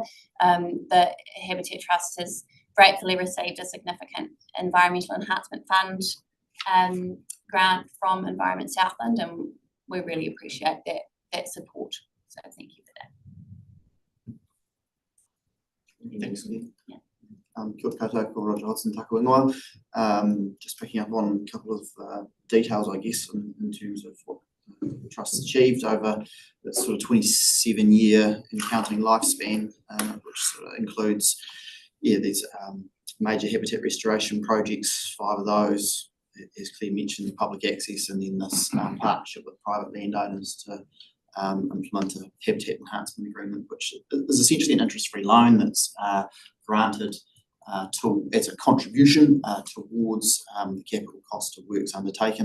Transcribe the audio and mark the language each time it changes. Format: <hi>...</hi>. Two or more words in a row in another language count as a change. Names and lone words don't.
<en>The Habitat Trust has gratefully received a significant Environmental Enhancement Fund grant from Environment Southland, and we really appreciate that support. So thank you for that. Thanks, Lee. Yeah.</en> <mi>Kia ora koutou, ko Roger Hodson, taku ingoa.</mi> <en>Just picking up on a couple of details, I guess, in terms of what the Trust has achieved over the sort of 27-year and counting lifespan, which sort of includes, these major habitat restoration projects, 5 of those, as Claire mentioned, the public access, and then this partnership with private landowners to implement a habitat enhancement agreement, which is essentially an interest-free loan that's granted as a contribution towards the capital cost of works undertaken.</en>